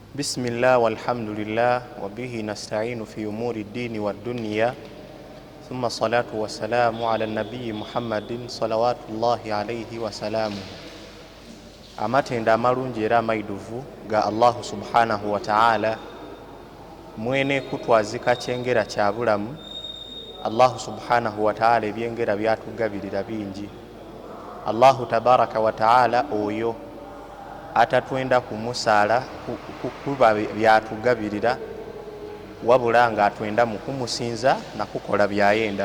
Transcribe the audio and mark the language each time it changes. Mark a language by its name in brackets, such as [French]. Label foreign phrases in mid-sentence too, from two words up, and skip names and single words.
[Arabic] بسم الله والحمد لله وبه نستعين في أمور الدين والدنيا ثم الصلاة والسلام على النبي محمد صلوات الله عليه وسلامه. [Ganda] amatenda amalungi era amaiduvu ga Allahu [Arabic] سبحانه وتعالى [Ganda] mwene kutwazika kyengera kya bulamu. Allahu [Arabic] سبحانه وتعالى [Ganda] ebyengera byatugabirira bingi. Allahu [Arabic] تبارك وتعالى [Ganda] oyo atatwenda kumusaala kuba byatugabirira wabula nga atwenda mu kumusinza na kukola byayenda.